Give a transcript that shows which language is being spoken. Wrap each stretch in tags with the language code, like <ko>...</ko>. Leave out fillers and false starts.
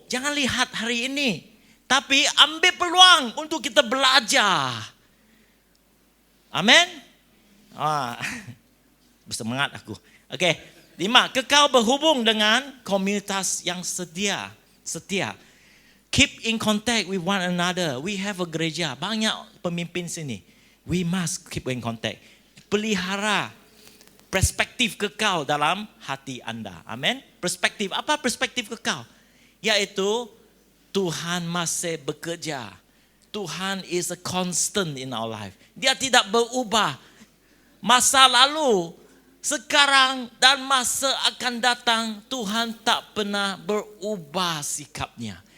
<ms>Jangan lihat hari ini. Tapi ambil peluang untuk kita belajar. Amin. Bersemangat aku. Oke. 5. Kekal berhubung dengan komunitas yang setia.</ms> <en>Keep in contact with one another. We have a gereja.</en> <ms>Banyak pemimpin sini.</ms> <en>We must keep in contact.</en> <ms>Pelihara perspektif kekal dalam hati anda. Amin. Perspektif. Apa perspektif kekal? Yaitu Tuhan masih bekerja.</ms> <en>Tuhan is a constant in our life.</en> <ms>Dia tidak berubah. Masa lalu, sekarang dan masa akan datang, Tuhan tak pernah berubah sikapnya.</ms>